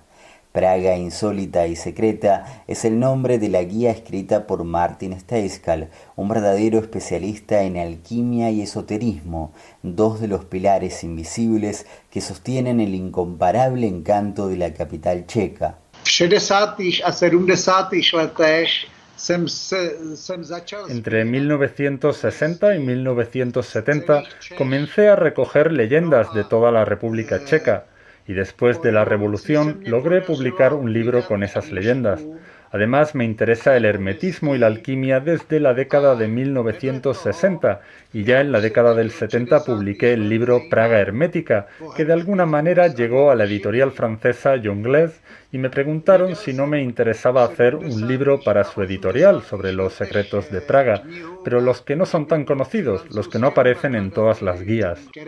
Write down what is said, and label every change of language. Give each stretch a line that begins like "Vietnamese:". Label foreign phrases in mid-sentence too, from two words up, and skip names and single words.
Spanish: Praga insólita y secreta es el nombre de la guía escrita por Martin Stejskal, un verdadero especialista en alquimia y esoterismo, dos de los pilares invisibles que sostienen el incomparable encanto de la capital checa.
Czech: V 60. a 70. letech
Spanish: Entre 1960 y 1970 comencé a recoger leyendas de toda la República Checa y después de la Revolución logré publicar un libro con esas leyendas. Además me interesa el hermetismo y la alquimia desde la década de 1960 y ya en la década del 70 publiqué el libro Praga Hermética, que de alguna manera llegó a la editorial francesa Jonglez y me preguntaron si no me interesaba hacer un libro para su editorial sobre los secretos de Praga, pero los que no son tan conocidos, los que no aparecen en todas las guías.